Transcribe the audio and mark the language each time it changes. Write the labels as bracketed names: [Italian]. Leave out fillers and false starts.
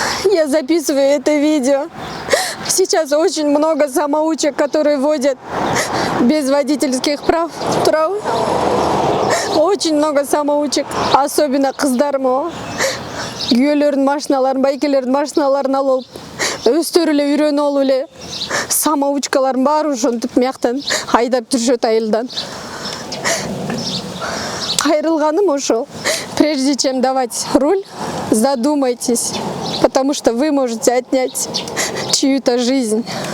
[Russian] я записываю это видео. Сейчас очень много самоучек, которые водят без водительских прав. Очень много самоучек, особенно кыздармы. [Kyrgyz] Күйөөлөрдүн машиналарын, байкелердин машиналарын алып, өздөрү эле үйрөнүп алып эле самоучкаларын баары ошентип мияктан айдап жүрүшөт айылдан. Кайрылганым ошол. [Russian] Прежде чем давать руль, задумайтесь, потому что вы можете отнять чью-то жизнь.